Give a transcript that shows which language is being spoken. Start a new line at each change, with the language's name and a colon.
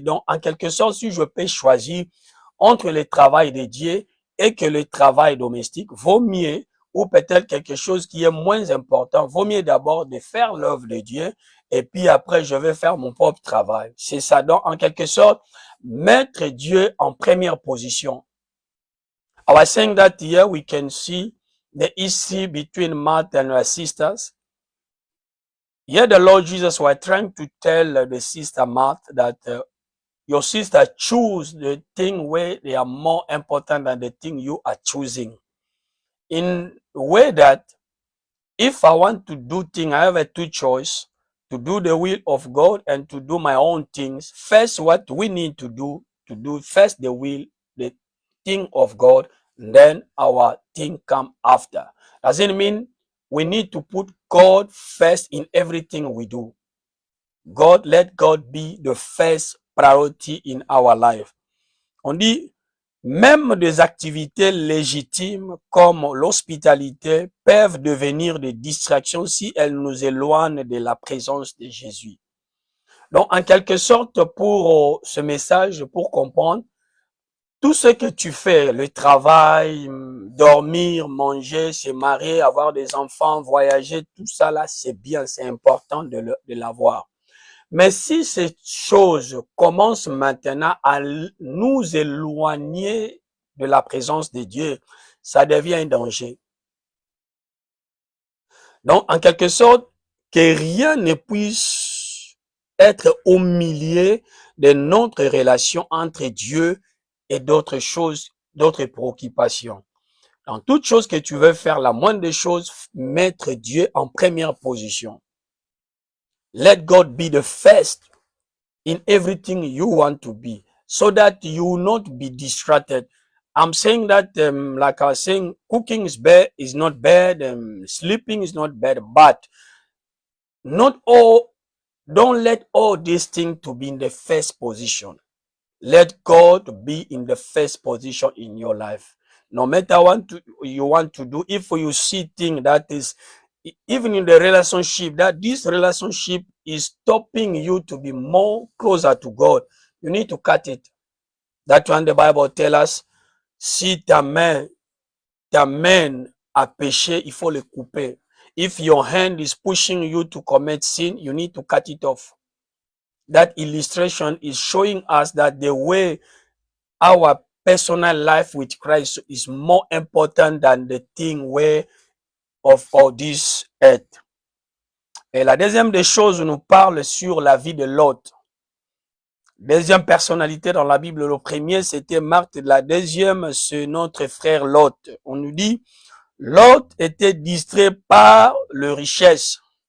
French: Donc, en quelque sorte, si je peux choisir entre le travail de Dieu et que le travail domestique, vaut mieux, ou peut-être quelque chose qui est moins important, vaut mieux d'abord de faire l'œuvre de Dieu et puis après, je vais faire mon propre travail. C'est ça. Donc, en quelque sorte, mettre Dieu en première position.
English: I was saying that here we can see the history between Martha and her sisters. Here the Lord Jesus was trying to tell the sister Martha that your sister choose the thing where they are more important than the thing you are choosing. In a way that if I want to do things, I have a two choice. To do the will of God and to do my own things. First, what we need to do first the will, the thing of God, then our thing come after. Doesn't mean we need to put God first in everything we do. Let God be the first priority in our life.
French: On dit, même des activités légitimes comme l'hospitalité peuvent devenir des distractions si elles nous éloignent de la présence de Jésus. Donc, en quelque sorte, pour ce message, pour comprendre, tout ce que tu fais, le travail, dormir, manger, se marier, avoir des enfants, voyager, tout ça là, c'est bien, c'est important de l'avoir. Mais si ces choses commencent maintenant à nous éloigner de la présence de Dieu, ça devient un danger. Donc, en quelque sorte, que rien ne puisse être au milieu de notre relation entre Dieu et d'autres choses, d'autres préoccupations. Dans toute chose que tu veux faire, la moindre des choses, mettre Dieu en première position.
English: Let God be the first in everything you want to be, so that you will not be distracted. I'm saying that, like I was saying, cooking is not bad, sleeping is not bad, but don't let all these things to be in the first position. Let God be in the first position in your life. No matter what you want to do, if you see things that is, even in the relationship, that this relationship is stopping you to be more closer to God, you need to cut it. That's when the Bible tells us,
French: si ta main a péché, il faut le couper.
English: If your hand is pushing you to commit sin, you need to cut it off. That illustration is showing us that the way our personal life with Christ is more important than the thing way of all this earth.
French: Et la deuxième des choses nous parle sur la vie de Lot. Deuxième personnalité dans la Bible, le premier c'était Marthe, la deuxième c'est notre frère Lot. On nous dit, Lot était distrait par le richesse.